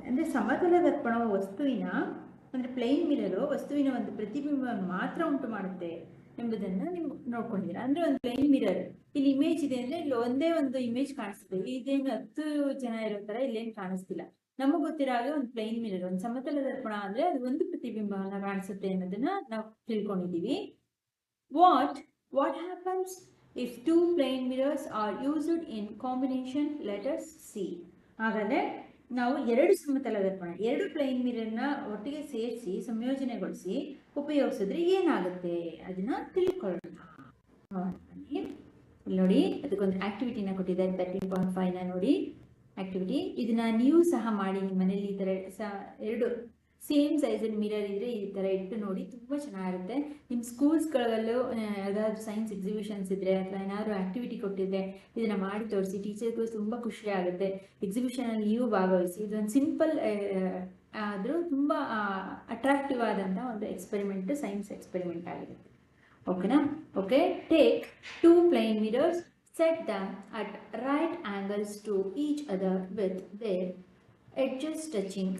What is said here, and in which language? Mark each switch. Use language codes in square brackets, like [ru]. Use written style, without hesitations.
[kn] ಅಂದರೆ ಸಮತಲ ದರ್ಪಣವು ವಸ್ತುವಿನ ಅಂದರೆ ಪ್ಲೇನ್ ಮಿರರು ವಸ್ತುವಿನ ಒಂದು ಪ್ರತಿಬಿಂಬವನ್ನು ಮಾತ್ರ ಉಂಟು ಮಾಡುತ್ತೆ ಎಂಬುದನ್ನು ನೀವು ನೋಡ್ಕೊಂಡಿದ್ದೀರಾ. ಅಂದರೆ ಒಂದು ಪ್ಲೇನ್ ಮಿರರ್ ಇಲ್ಲಿ ಇಮೇಜ್ ಇದೆ ಅಂದರೆ ಇಲ್ಲಿ ಒಂದೇ ಒಂದು ಇಮೇಜ್ ಕಾಣಿಸ್ತದೆ. ಇದೇನು 10 ಜನ ಇರೋ ಥರ ಇಲ್ಲೇನು ಕಾಣಿಸ್ತಿಲ್ಲ. ನಮಗೆ ಗೊತ್ತಿರೋ ಹಾಗೆ ಒಂದು ಪ್ಲೇನ್ ಮಿರರ್, ಒಂದು ಸಮತಲ ದರ್ಪಣ ಅಂದರೆ ಅದು ಒಂದು ಪ್ರತಿಬಿಂಬವನ್ನು ಕಾಣಿಸುತ್ತೆ ಅನ್ನೋದನ್ನ ನಾವು ತಿಳ್ಕೊಂಡಿದ್ದೀವಿ. [en] What happens if two plane mirrors are used in combination? Let us see. [kn] ಹಾಗಾದ್ರೆ ನಾವು ಎರಡು ಸಮತಲ ದರ್ಪಣ, ಎರಡು ಪ್ಲೇನ್ ಮಿರರ್ನ ಒಟ್ಟಿಗೆ ಸೇರಿಸಿ ಸಂಯೋಜನೆಗೊಳಿಸಿ ಉಪಯೋಗಿಸಿದ್ರೆ ಏನಾಗುತ್ತೆ ಅದನ್ನ ತಿಳ್ಕೊಳ್ಳೋಣ. ನೋಡಿ, ಅದಕ್ಕೊಂದು ಆಕ್ಟಿವಿಟಿನ ಕೊಟ್ಟಿದ್ದಾರೆ 13.5ನ ನೋಡಿ ಆಕ್ಟಿವಿಟಿ. ಇದನ್ನ ನೀವು ಸಹ ಮಾಡಿ ನಿಮ್ಮ ಮನೇಲಿ. ಈ ಥರ ಎರಡು ಸೇಮ್ ಸೈಜಲ್ಲಿ ಮಿರರ್ ಇದ್ರೆ ಈ ಥರ ಇಟ್ಟು ನೋಡಿ, ತುಂಬ ಚೆನ್ನಾಗಿರುತ್ತೆ. ನಿಮ್ಮ ಸ್ಕೂಲ್ಸ್ಗಳಲ್ಲೂ ಯಾವುದಾದ್ರೂ ಸೈನ್ಸ್ ಎಕ್ಸಿಬಿಷನ್ಸ್ ಇದ್ದರೆ ಅಥವಾ ಏನಾದರೂ ಆ್ಯಕ್ಟಿವಿಟಿ ಕೊಟ್ಟಿದ್ರೆ ಇದನ್ನು ಮಾಡಿ ತೋರಿಸಿ, ಟೀಚರ್ಗೂ ತುಂಬ ಖುಷಿ ಆಗುತ್ತೆ. ಎಕ್ಸಿಬಿಷನಲ್ಲಿ ನೀವು ಭಾಗವಹಿಸಿ. ಇದೊಂದು ಸಿಂಪಲ್ ಆದರೂ ತುಂಬ ಅಟ್ರಾಕ್ಟಿವ್ ಆದಂಥ ಒಂದು ಎಕ್ಸ್ಪೆರಿಮೆಂಟ್, ಸೈನ್ಸ್ ಎಕ್ಸ್ಪೆರಿಮೆಂಟ್ ಆಗಿದೆ. ಓಕೆನಾ? [en] Okay, take 2 plain mirrors, set them at right angles to each other with their edges touching.